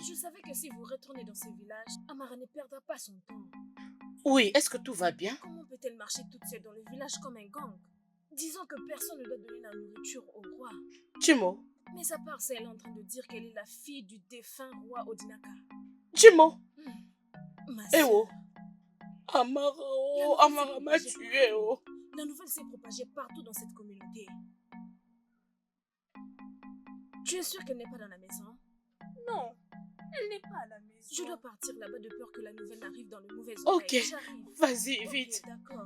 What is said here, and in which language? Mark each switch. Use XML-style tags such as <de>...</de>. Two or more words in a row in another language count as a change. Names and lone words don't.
<fr>Je savais que si vous retournez dans ce village, Amara ne perdra pas son temps. Oui, est-ce que tout va bien? Comment peut-elle marcher toute seule dans le village comme un gang? Disons que personne ne doit donner la nourriture au roi. Jimo. Mais à part ça, elle est en train de dire qu'elle est la fille du défunt roi Odinaka. Jimo. Ma Eh sœur, oh. Amara, oh, Amara m'a tué, oh. la nouvelle s'est propagée partout dans cette communauté. Tu es sûr qu'elle n'est pas dans la maison? Non, elle n'est pas à la maison. Je dois partir là-bas de peur que la nouvelle n'arrive dans le mauvais Ok, oreille. J'arrive. vas-y, Ok, vite. d'accord.</fr>